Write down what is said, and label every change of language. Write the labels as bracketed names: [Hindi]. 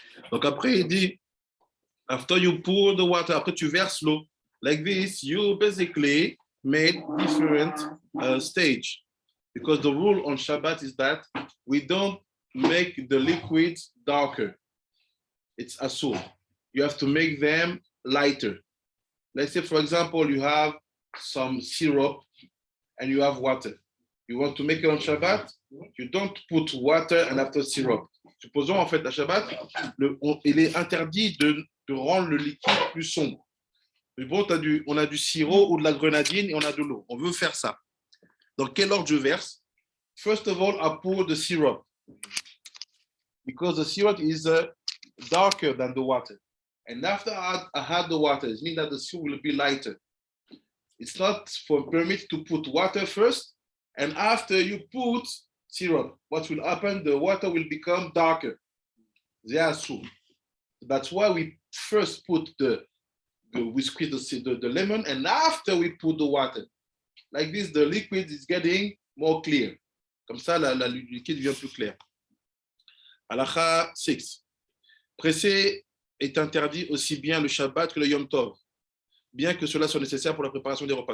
[French] Donc après, il dit, [English] after you pour the water, [French] après tu verses l'eau. [English] Like this, you basically made different stage. Because the rule on Shabbat is that we don't make the liquids darker. It's asur. You have to make them lighter. Let's say, for example, you have some syrup and you have water. You want to make it on Shabbat, you don't put water and after syrup. [French] Supposons en fait à Shabbat, il est interdit de rendre le liquide plus sombre. Mais bon, on a du sirop ou de la grenadine et on a de l'eau. On veut faire ça. Dans quel ordre je verse? [English] First of all, I pour the syrup. Because the syrup is darker than the water. And after I add the water, it means that the syrup will be lighter. It's not permitted to put water first, and after you put syrup, what will happen? The water will become darker. That's why we first put we squeeze the lemon, and after we put the water. Like this, the liquid is getting more clear. [French] Comme ça, le liquide devient plus clair. Halakha 6. Presser est interdit aussi bien le Shabbat que le Yom Tov, bien que cela soit nécessaire pour la préparation des repas.